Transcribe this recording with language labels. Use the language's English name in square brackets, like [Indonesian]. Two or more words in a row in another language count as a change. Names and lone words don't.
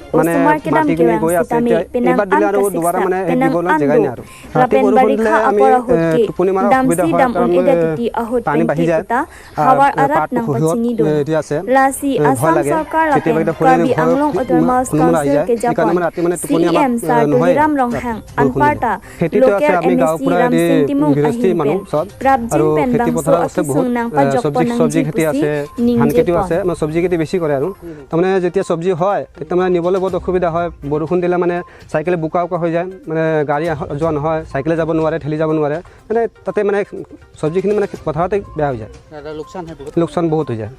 [Karbi] usumar kedam kewang sitami penang anta siksa penang andu lapen barikha apora hutke damsi dam un edetiti ahut penke kuta hawar arat nang pachini dun lasi asam sarkar lapen Karbi Anglong Autonomous Council ke Japon CM Sarduhiram Ronghang anparta local MSC Ram Sintimung ahim pen prabjin pen bangso akisung nang pajok [Assamese] সবজি খেতি আছে ধান খেতিও আছে মানে সবজি খেতি বেছি কৰে আৰু তাৰমানে যেতিয়া সবজি হয় তেতিয়া মানে নিবলৈ বহুত অসুবিধা হয় বৰষুণ দিলে মানে সাইকেলে বুকা হৈ যায় মানে গাড়ী যোৱা নহয় সাইকেলে যাব নোৱাৰে ঠেলি যাব নোৱাৰে মানে তাতে মানে সবজিখিনি মানে পথাৰতে বেয়া হৈ যায় লোকচান বহুত হৈ যায়